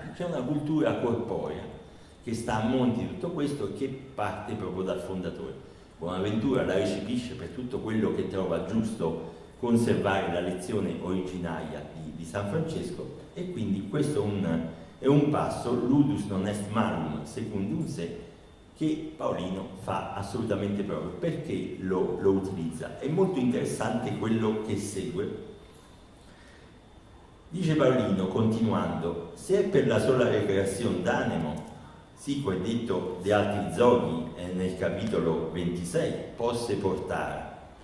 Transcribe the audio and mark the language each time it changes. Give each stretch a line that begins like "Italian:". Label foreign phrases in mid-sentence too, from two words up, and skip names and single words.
Italian: C'è una cultura corporea che sta a monte di tutto questo e che parte proprio dal fondatore. Bonaventura la recepisce per tutto quello che trova giusto conservare la lezione originaria di San Francesco, e quindi questo è un passo,
Latin: ludus non est malum secundum se,
Italian: che Paolino fa assolutamente proprio perché lo utilizza. È molto interessante quello che segue. Dice Paolino, continuando: se è per la sola recreazione d'animo, sico è detto di altri zoghi nel capitolo 26, posse portare.